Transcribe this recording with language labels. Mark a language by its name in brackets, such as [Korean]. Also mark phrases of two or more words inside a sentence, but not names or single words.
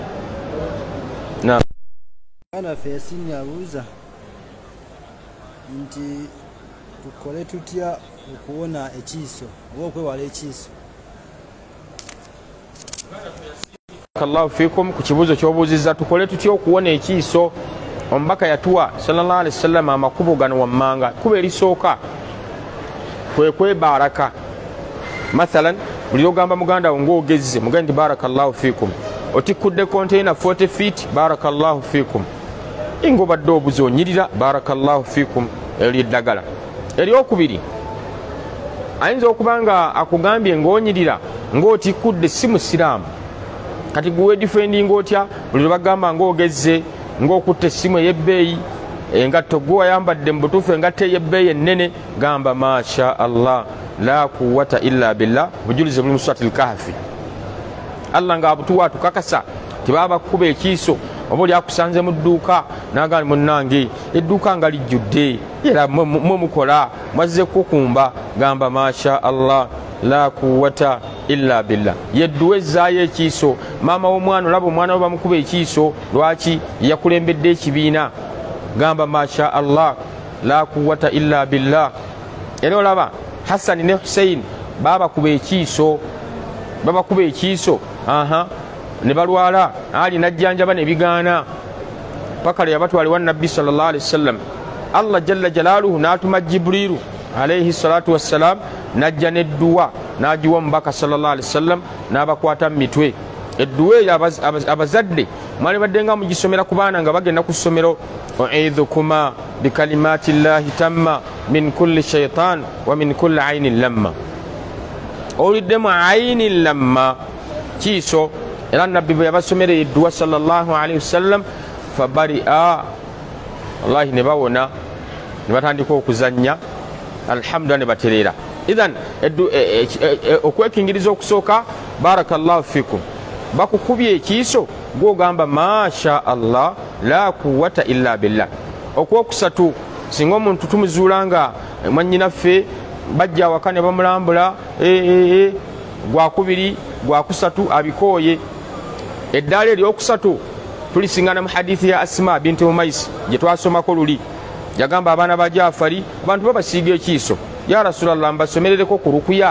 [Ganda] Ana fesinga abuuza nti tukole tutya okuwona ekiiso oba okwewala ekiiso. [Arabic] الله فيكم [Ganda] ku kibuuzo ky'obuuzizza tukole tutya okuwona ekiiso. Omubaka yatuwa [Arabic] صلى الله عليه وسلم [Ganda] amakubo gano wammanga. Kuba erisooka kwe baraka mathalan buli ogamba muganda wo ng'ogezze muganda nti [Arabic] بارك الله فيكم [Ganda] otikudde container 40 feet [Arabic] بارك الله فيكم [Ganda] ingobadde obuzo onyirira [Arabic] بارك الله فيكم [Ganda] ery'eddagala. Eryokubiri ayinza okuba nga akugambye ng'onyirira ng'otikudde si musiraamu kati guwe defending otya buli bagamba ng'ogezze ng'okutte essimu ey'ebbeeyi engatto gwe wayambadde mu butuufu engatto ey'ebbeeyi ennene gamba [Arabic] ما شاء الله لا قوة إلا بالله [Ganda] bujulize buli mu [Arabic] سورة الكهف. [Ganda] Allah nga abutuwa tukakasa tibaba kuba ekiiso oba oli akusanze mu dduuka n'agamba munnange edduuka nga lijjudde era mukola mwazze kukumba gamba [Arabic] ما شاء الله لا قوة إلا بالله. [Ganda] Yedduwe ezzaayo ekiiso maama w'omwana olaba omwana we bamukuba ekiiso lwaki yakulembedde ekibiina gamba [Arabic] ما شاء الله لا قوة إلا بالله. [Ganda] Era olaba Hassan ne Hussein babakuba ekiiso ne balwala ali najjanjaba ne bigaana paka lwe yabatwala ewa nabbi [Arabic] صلى الله عليه وسلم. الله جل جلاله [Ganda] n'atuma Jibrilu [Arabic] عليه الصلاة والسلام [Ganda] najja n'edduwa n'agiwa omubaka [Arabic] صلى الله عليه وسلم [Ganda] n'abakwata mu mitwe. Edduwa eyo abazadde mwali badde nga mugisomera ku baana nga bagenda ku ssomero [Arabic] أعيذكما بكلمات الله التامة من كل شيطان ومن كل عين لامة. [Ganda] Owuliddemu [Arabic] عين لامة [Ganda] kiiso era nabbi bwe yabasomera edduwa [Arabic] صلى الله عليه وسلم فبرئ والله [Ganda] ne bawona ne batandika okuzannya alhamdulillah ne batereera. idhan okwekingiriza okusooka [Arabic] بارك الله فيكم [Ganda] bakukubye ekiiso gwogamba [Arabic] ما شاء الله لا قوة إلا بالله. [Ganda] Okwokusatu singa omuntu tumuzuula nga mwannyinaffe bajja awaka ne bamulambula gwakubiri gwakusatu abikooye. Eddaala eryokusatu tulisingana mu hadithi ya Asma binti Umayis gye twasomako luli, yagamba abaana ba Jaafari abantu babasiiga ekiiso, [Arabic] يا رسول الله [Ganda] mbasomerereko ku rukuya.